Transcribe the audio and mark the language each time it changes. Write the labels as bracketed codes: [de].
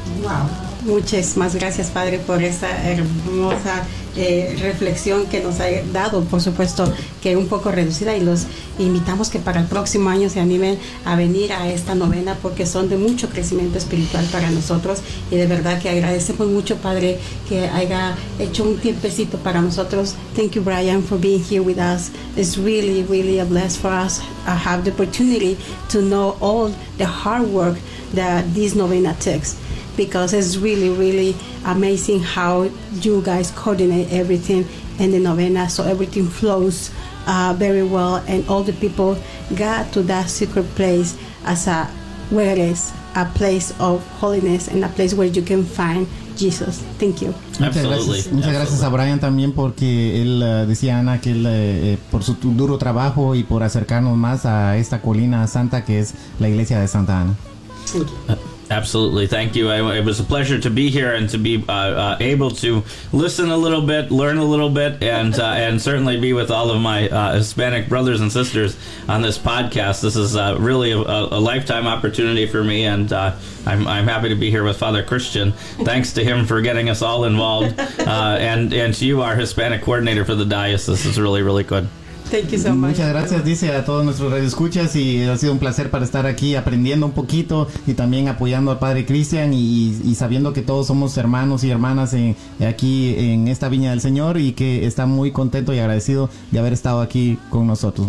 [es] Wow, muchísimas gracias, Padre, por esta hermosa reflexión que nos ha dado. Por supuesto que un poco reducida, y los invitamos que para el próximo año se animen a venir a esta novena, porque son de mucho crecimiento espiritual para nosotros, y de verdad que agradecemos mucho, Padre, que haya hecho un tiempecito para nosotros. [en] Thank you, Brian, for being here with us. It's really, really a blessing for us to have the opportunity to know all the hard work that this novena takes, because it's really, really amazing how you guys coordinate everything in the novena, so everything flows very well, and all the people got to that secret place as a where is a place of holiness and a place where you can find Jesus. Thank you. Absolutely. [es] Muchas gracias a Brian también, porque él decía, Ana, que él por su duro trabajo y por acercarnos más a esta colina santa que es la iglesia de Santa Ana. [en] Thank you. Absolutely. Thank you. It was a pleasure to be here and to be able to listen a little bit, learn a little bit, and certainly be with all of my Hispanic brothers and sisters on this podcast. This is really a lifetime opportunity for me, and I'm happy to be here with Father Christian. Thanks to him for getting us all involved, and to you, our Hispanic coordinator for the diocese. This is really, really good. Thank you so much. [es] Muchas gracias, dice, a todos nuestros radioescuchas, y ha sido un placer para estar aquí aprendiendo un poquito y también apoyando al Padre Cristian y sabiendo que todos somos hermanos y hermanas aquí en esta viña del Señor, y que está muy contento y agradecido de haber estado aquí con nosotros.